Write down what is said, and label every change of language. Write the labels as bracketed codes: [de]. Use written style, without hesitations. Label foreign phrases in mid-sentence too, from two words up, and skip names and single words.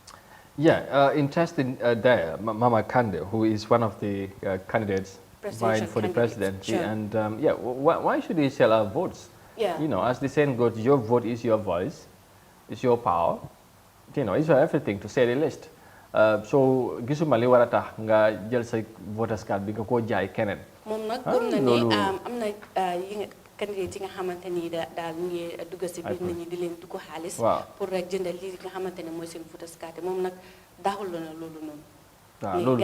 [en] Yeah, interesting there, Mama Kande, who is one of the candidates vying for the presidency. Sure. And yeah, why should he sell our votes? Yeah. You know, as the saying goes, your vote is your voice, it's your power. You know, it's everything to say the list. So, [wo] gisuma li wara tax nga jël sa [en] voters card [wo] bi nga ko jaay keneen. Moom nag gëm na ne am na candidate yi nga xamante ni daal ñu ngi dugg si biir nit ñi di leen dugg xaalis pour rek jëndal li nga xamante ne mooy seen [en] voters card [wo] moom nag daaxul na loolu noonu. waaw loolu